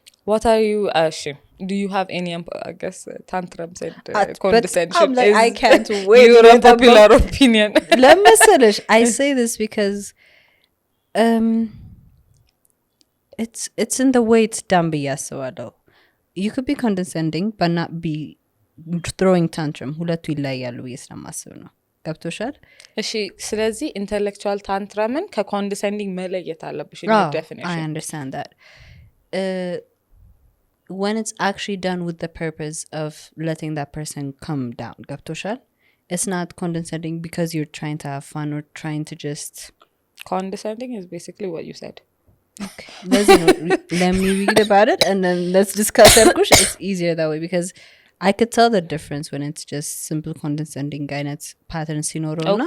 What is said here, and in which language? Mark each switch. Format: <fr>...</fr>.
<en>What are you do you have any I guess tantrums and condescension? I'm like, I can't wait. Your unpopular opinion.</en> <am>ለምሳሌሽ</am> <en>I say this because it's in the way it's done</en> <am>ብዬ አስባለሁ.</am> <en>You could be condescending but not be throwing tantrum.</en> <am>ሁለቱ ይለያያሉ ብዬ ስለማስብ ነው። ገብቶሻል? እሺ ስለዚህ ኢንተሌክቹዋል ታንትረምን ከኮንደሰንዲንግ መለየት አለብሽ</am> <en>in your definition. I understand that. When it's actually done with the purpose of letting that person come down,</en> <am>ገብቶሻል?</am> <en>It's not condescending because you're trying to have fun or trying to just condescending is basically what you said. Okay. Let me read about it and then let's discuss it. It's easier that way because I could tell the difference when it's just simple condescending</en> <am>አይነት</am> <en>pattern</en> <am>ሲኖረው እና</am>